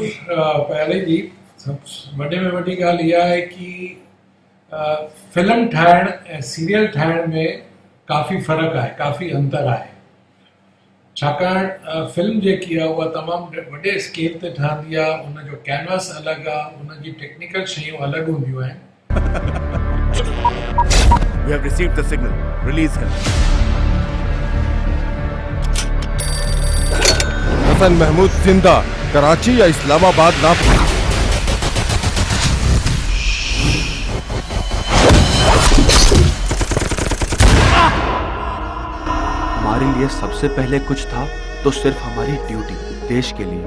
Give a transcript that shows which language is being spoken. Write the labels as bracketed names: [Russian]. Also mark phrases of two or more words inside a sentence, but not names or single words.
[Sindhi] पहले जी वॾे में वॾी ॻाल्हि इहा आहे कि फिल्म ठाहिण ऐं सीरियल ठाहिण में काफ़ी फ़र्क़ु आहे, काफ़ी अंतर आहे। छाकाणि फिल्म जेकी आहे उहा तमामु वॾे स्केल ते ठहंदी आहे, उनजो कैनवस अलॻि आहे, उनजी टेक्निकल शयूं अलॻि हूंदियूं आहिनि। [English] We have received the signal. Release him. [Hindi] हसन महमूद जिंदा, कराची या इस्लामाबाद ना। हमारे लिए सबसे पहले कुछ था तो सिर्फ हमारी ड्यूटी, देश के लिए।